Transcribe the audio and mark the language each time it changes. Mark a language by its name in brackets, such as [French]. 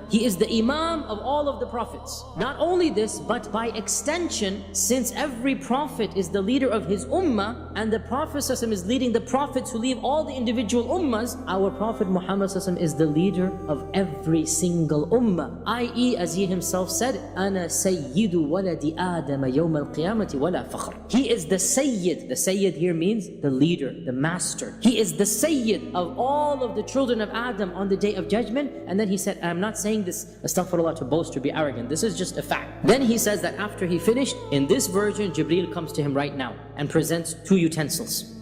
[English] He is the imam of all of the prophets. Not only this, but by extension, since every prophet is the leader of his ummah, and the Prophet ﷺ is leading the prophets who lead all the individual ummahs, our Prophet Muhammad ﷺ is the leader of every single ummah. I.e., as he himself said, [Arabic] أَنَا سَيِّدُ وَلَدِ آدَمَ يَوْمَ الْقِيَامَةِ وَلَا فَخْرٍ. [English] He is the Sayyid. The Sayyid here means the leader, the master. He is the Sayyid of all of the children of Adam on the day of judgment. And then he said, I'm not saying this, astaghfirullah, to boast or be arrogant. This is just a fact. Then he says that after he finished, in this version, Jibreel comes to him right now and presents 2 utensils.